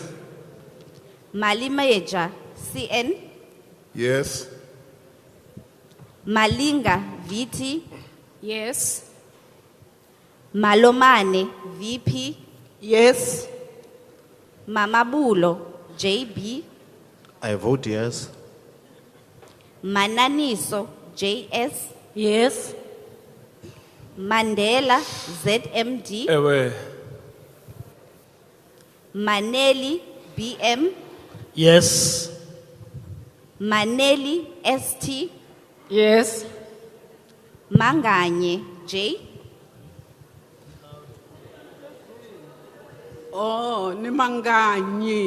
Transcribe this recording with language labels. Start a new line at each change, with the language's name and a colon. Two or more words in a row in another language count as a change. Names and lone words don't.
English: Malimeja CN. Yes. Malinga VT. Yes. Malomane VP. Yes. Mamabulo JB. I vote yes. Mananiso JS. Yes. Mandela ZMD.
Xhosa: Ewe.
English: Maneli BM. Yes. Maneli ST. Yes. Manganye J. Oh, ni manganyi.